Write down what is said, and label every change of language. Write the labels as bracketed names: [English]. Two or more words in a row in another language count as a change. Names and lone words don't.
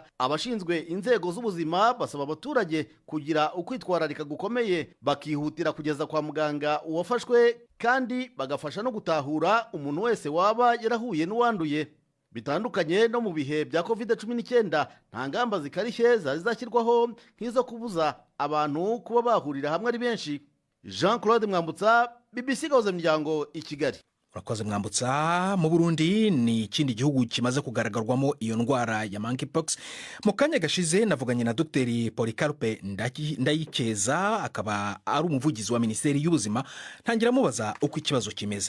[Kinyarwanda] Abashinzwe inzego z'ubuzima basaba abaturage kugira ukwitwararika gukomeye, bakihutira kugeza kwa muganga uwafashwe kandi bagafasha no gutahura umuntu wese waba yarahuye n'uwanduye. Bitandukanye no mu bihe bya COVID-19 nta ngamba zikarishye zari zashyirwaho nk'izo kubuza abantu kuba bahurira hamwe ari benshi. Jean-Claude Mwambutsa, BBC Gahuza Miryango, i Kigali. urakoze Mwambutsa. [Rundi] Mu Burundi ni ikindi gihugu kimaze kugaragarwamo iyo ndwara ya monkeypox. Mu kanya gashize navuganye na Dr Polycarpe Ndayikeza, akaba ari umuvugizi wa Minisiteri y'Ubuzima. Ntangira mubaza uko ikibazo kimeze.